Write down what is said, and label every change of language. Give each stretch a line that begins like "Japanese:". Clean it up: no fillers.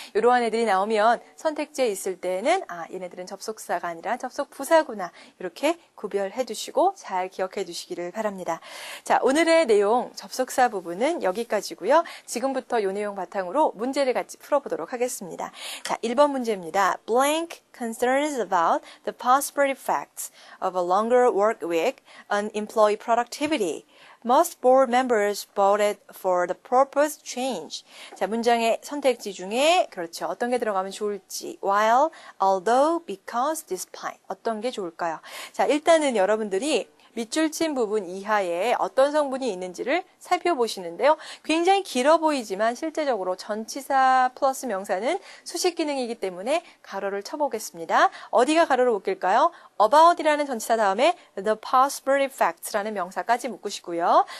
Korean: 이러한 애들이 나오면 선택지에 있을 때는 얘네들은 접속사가 아니라 접속 부사구나 이렇게 구별해 두시고 잘 기억해 두시기를 바랍니다. 자, 오늘의 내용 접속사 부분은 여기까지고요. 지금부터 이 내용 바탕으로 문제를 같이 풀어보도록 하겠습니다. 자, 1번 문제입니다.
English: Blank concerns about the possible effects of a longer work week on employee productivity. Most board members voted for the proposed change.
Korean: 자, 문장의 선택지 중에 그렇죠. 어떤 게 들어가면 좋을지.
English: While, although, because, despite.
Korean: 어떤 게 좋을까요? 자, 일단은 여러분들이 밑줄 친 부분 이하에 어떤 성분이 있는지를 살펴보시는데요. 굉장히 길어 보이지만 실제적으로 전치사 플러스 명사는 수식 기능이기 때문에 가로를 쳐보겠습니다. 어디가 가로를 묶일까요? about이라는 전치사 다음에 the possible effects라는 명사까지 묶으시고요.